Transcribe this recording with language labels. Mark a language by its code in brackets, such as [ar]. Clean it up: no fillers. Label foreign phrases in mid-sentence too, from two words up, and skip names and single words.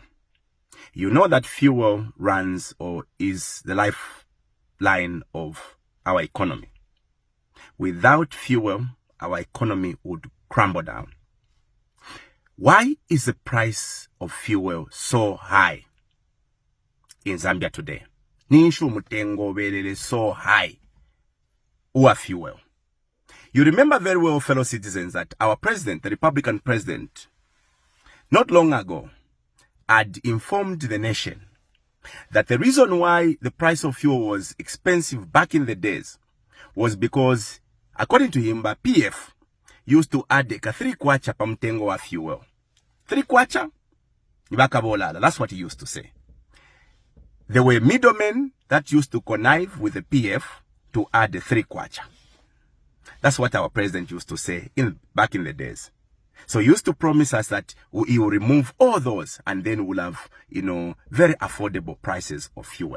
[en] You know that fuel runs or is the lifeline of our economy. Without fuel, our economy would crumble down. Why is the price of fuel so high in Zambia today? [bem] Nishu mutengo belele [en] so high [bem] uwa fuel. [en] You remember very well, fellow citizens, that our president, the Republican president, not long ago, had informed the nation that the reason why the price of fuel was expensive back in the days was because, according to him, PF used to add a 3 kwacha [ny] pa mtengo wa [en] fuel. 3 kwacha? That's what he used to say. There were middlemen that used to connive with the PF to add the 3 kwacha. That's what our president used to say back in the days. So he used to promise us that he will remove all those and then we'll have, very affordable prices of fuel.